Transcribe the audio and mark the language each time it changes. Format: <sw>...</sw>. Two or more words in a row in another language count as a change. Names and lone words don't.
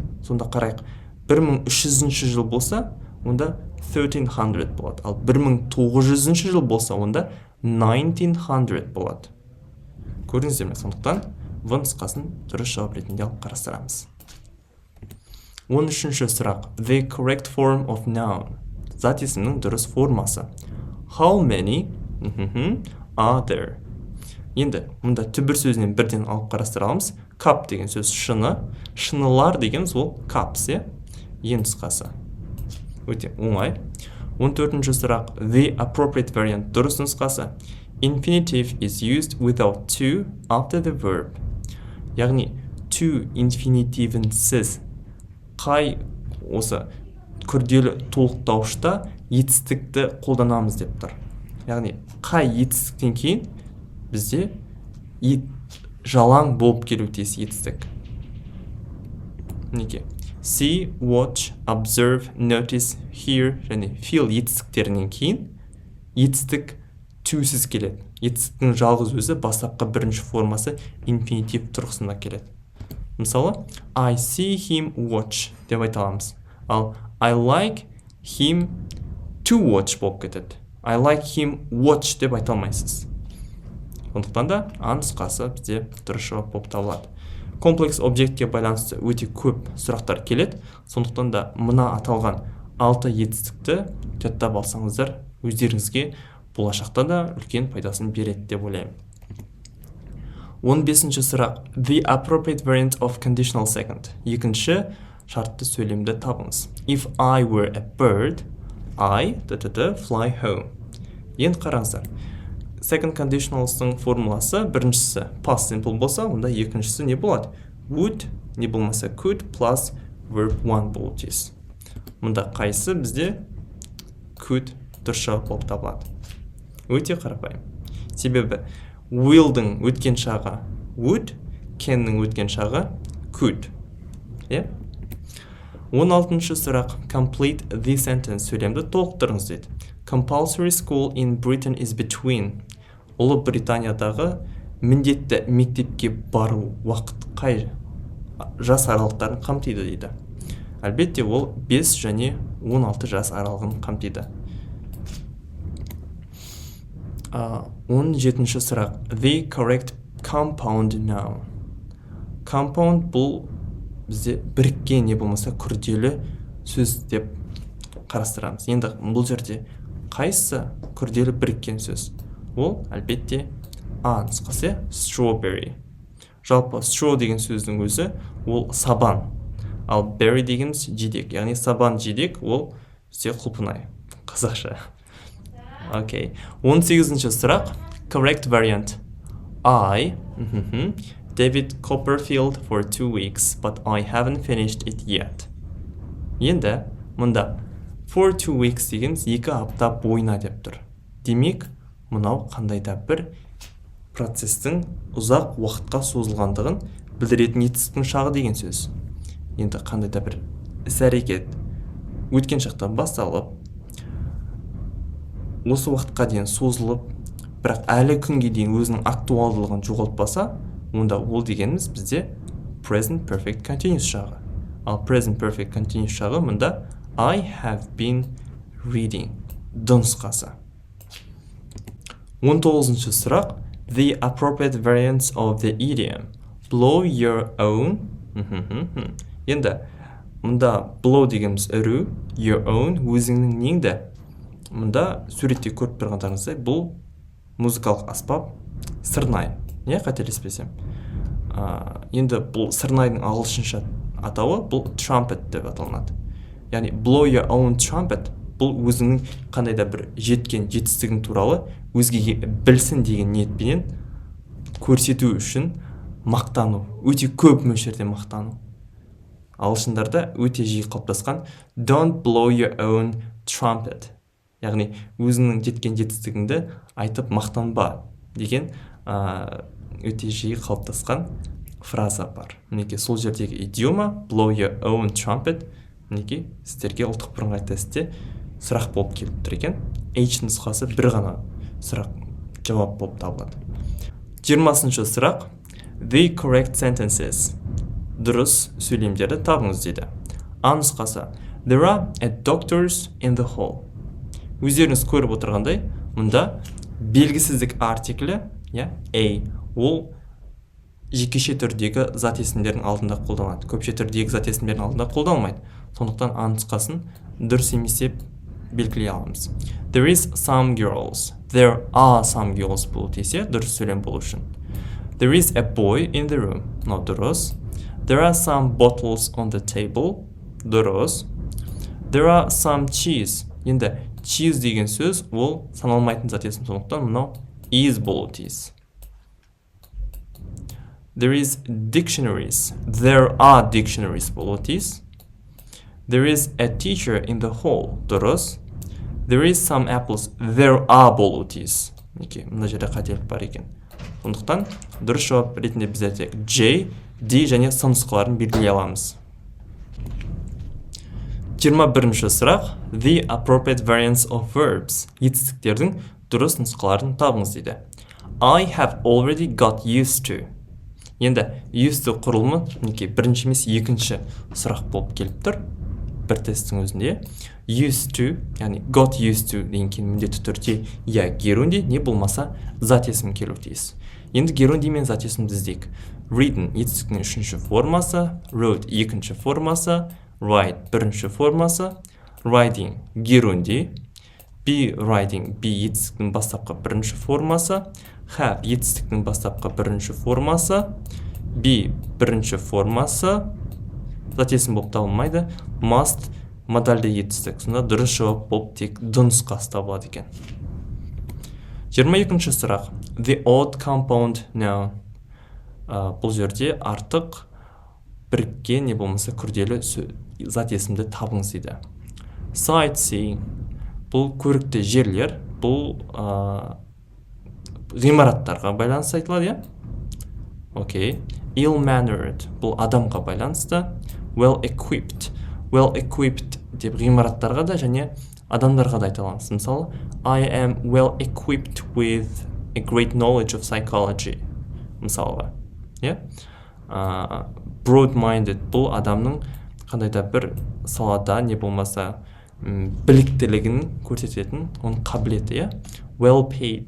<kk>Сонда қарайық, 1300 жыл болса, онда 1300 болады. Ал 1900 жыл болса, онда 1900 болады. Көрдіңіздер ме? Сондықтан В нұсқасын дұрыс жауап ретінде алып қарастырамыз. 13-ші сұрақ.</kk> <en>The correct form of noun.</en> <kk>Зат есімнің дұрыс формасы.</kk> <en>How many are there?</en> <kk>Енді, мұнда түбір сөзінен бірден алып қарастырамыз. Cup деген сөз шыны. Шынылар деген сол cups, Е нұсқасы. Өте оңай. 14-ші сұрақ.</kk> <en>The appropriate variant.</en> <kk>Дұрыс нұсқасы.</kk> <en>Infinitive is used without to after the verb.</en> <kk>Яғни, to инфинитивінсіз қай осы күрделі толықтауышта етістікті қолданамыз деп тұр. Яғни, қай етістіктен кейін бізде жалаң болып келу тиіс етістік. Неке?</kk> <en>See, watch, observe, notice, hear</en> <kk>және feel етістіктерінен кейін етістік тусіз келеді. Етістіктің жалғыз өзі бастапқы бірінші формасы инфинитив тұрғысында келеді. Мысалы,</kk> <en>I see him watch</en> <kk>деп айта аламыз.</kk> <en>Ал I like him to watch</en> <kk>болып кетеді.</kk> <en>I like him watch</en> <kk>деп айта алмайсыз. Сондықтан да А нұсқасы бізде дұрыс жауап болып табылады. Комплекс объектке байланысты өте көп сұрақтар келеді. Сондықтан да мына аталған 6 етістікті жаттап алсаңыздар, өздеріңізге болашақта да үлкен пайдасын береді деп ойлаймын. 15-ші сұрақ.</kk> <en>The appropriate variant of conditional second.</en> <kk>Екінші шартты сөйлемді табыңыз.</kk> <en>If I were a bird, I fly home.</en> <kk>Енді қараңыздар.</kk> <en>Second conditional'сың</en> <kk>формуласы біріншісі</kk> <en>past simple</en> <kk>болса, онда екіншісі не болады?</kk> <en>Would,</en> <kk>не болмаса</kk> <en>could plus verb one</en> <kk>болу тиіс. Мұнда қайсы бізде could дұрыс жауап болып табылады. Өте қарапайым. Себебі will'дің өткен шағы would, can'ның өткен шағы could. 16-шы сұрақ.</kk> <en>Complete the sentence</en> <kk>сөйлемді толықтырыңыз дейді.</kk> <en>Compulsory school in Britain is between.</en> <kk>Ұлы Британиядағы міндетті мектепке бару уақыт қай жас аралықтарын қамтиды дейді. Әлбетте ол 5 және 16 жас аралығын қамтиды. 17-ші сұрақ.</kk> <en>The correct compound noun.</en> <kk>Compound бұл бізде біріккен не болмаса күрделі сөз деп қарастырамыз. Енді бұл жерде қайсы күрделі біріккен сөз? Ол әлбетте А нұсқасы strawberry. Жалпы straw деген сөздің өзі ол сабан. Ал berry дегеніміз жидек. Яғни сабан жидек ол бізде құлпынай. Қазақша. Окей. 18-ші сұрақ.</kk> <en>Correct variant. I David Copperfield for 2 weeks, but I haven't finished it yet.</en> <kk>Енді мұнда</kk> <en>for 2 weeks</en> <kk>дегеніміз 2 апта бойына деп тұр. Демек, мұнау қандай да бір процестің ұзақ уақытқа созылғандығын білдіретін етістіктің шағы деген сөз. Енді қандай да бір іс-әрекет өткен шақтан басталып, осы уақытқа дейін созылып, бірақ әлі күнге дейін өзінің актуалдылығын жоғалтпаса, онда ол дегеніміз бізде</kk> <en>present perfect continuous</en> <kk>шағы.</kk> <en>Ал present perfect continuous</en> <kk>шағы мұнда</kk> <en>I have been reading нұсқасы.</en> <kk>19-ші сұрақ.</kk> <en>The appropriate variants of the idiom. Blow your own.</en> <kk>Енді мұнда blow дегеніміз үру,</kk> <en>your own</en> <kk>өзіңнің неңді. Мұнда суретте көріп тұрғандарыңыздай бұл музыкалық аспап сырнай. Не қателеспесем. Енді бұл сырнайдың ағылшынша атауы бұл trumpet деп аталынады. Яғни</kk> <en>blow your own trumpet</en> <kk>бұл өзіңнің қандай да бір жеткен жетістігің туралы өзгеге білсін деген ниетпенен көрсету үшін мақтану, өте көп мөлшерде мақтану. Ағылшындарда өте жиі қалыптасқан</kk> <en>don't blow your own trumpet.</en> <kk>Яғни өзіңнің жеткен жетістігіңді айтып мақтанба деген өте жиі қалыптасқан фраза бар. Мінекей сол жердегі идиома</kk> <en>blow your own trumpet</en> <kk>мінекей сіздерге ұлттық бірыңғай тестте сұрақ болып келіп тұр екен. H нұсқасы бір ғана сұрақ жауап болып табылады. 20-ші сұрақ.</kk> <en>The correct sentences.</en> <kk>Дұрыс сөйлемдерді табыңыз дейді. А нұсқасы.</kk> <en>There are doctors in the hall.</en> <kk>Өздеріңіз көріп отырғандай, мұнда белгісіздік артиклі, A, ол жекеше түрдегі зат есімдердің алдында қолданады. Көпше түрдегі зат есімдердің алдында қолданылмайды. Сондықтан А нұсқасын дұрыс емес деп белгілей аламыз.</kk> <en>There is some girls. There are some girls</en> <kk>болу тисе, дұрыс сөйлем болу үшін.</kk> <en>There is a boy in the room.</en> <kk>No, дұрыс.</kk> <en>There are some bottles on the table. Дұрыс. There are some cheese.</en> <kk>Енді cheese деген сөз ол саналмайтын зат есім, сондықтан мынау is болу тиіс.</kk> <en>There is dictionaries. There are dictionaries</en> <kk>болу тиіс.</kk> <en>There is a teacher in the hall. Дұрыс. There is some apples. There are</en> <kk>болу тиіс. Мына жерде қателік бар екен. Сондықтан дұрыс жауап ретінде біздерде J, D және С нұсқаларын белгілей аламыз. 21-ші сұрақ. The appropriate variants of verbs. Етістіктердің дұрыс нұсқаларын табыңыз дейді.</kk> <en>I have already got used to.</en> <kk>Енді</kk> <en>used to</en> <kk>құрылымы бірінші емес екінші сұрақ болып келіп тұр. Бір тесттің өзінде.</kk> <en>Used to,</en> <kk>яғни</kk> <en>got used to</en> <kk>деген кейін міндетті түрде я геронди, не болмаса зат есім келу тиіс. Енді геронди мен зат есімді іздейік. Reading етістіктің үшінші формасы, wrote екінші формасы, write бірінші формасы, writing геронди,</kk> <en>be writing be</en> <kk>етістіктің бастапқы бірінші формасы, have етістіктің бастапқы бірінші формасы, be бірінші формасы, зат есім болып табылмайды, must модальды етістік. Сонда дұрыс жауап болып тек д нұсқасы табылады екен. 22-ші сұрақ. The odd compound noun. Бұл жерде артық біріккен не болмаса күрделі зат есімді табыңыз дейді.</kk> <en>Sightseeing.</en> <kk>Бұл көрікті жерлер, бұл ғимараттарға байланысты айтылады, Окей. Ill-mannered. Бұл адамға байланысты.</kk> <en>Well-equipped.</en> <kk>Well-equipped деп ғимараттарға да және адамдарға да айтыламыз. Мысалы,</kk> <en>I am well-equipped with a great knowledge of psychology.</en> <kk>Мысалға. Broad-minded. Бұл адамның қандай да бір салада не болмаса біліктілігін көрсететін, оның қабілеті,</kk> <en>well paid.</en>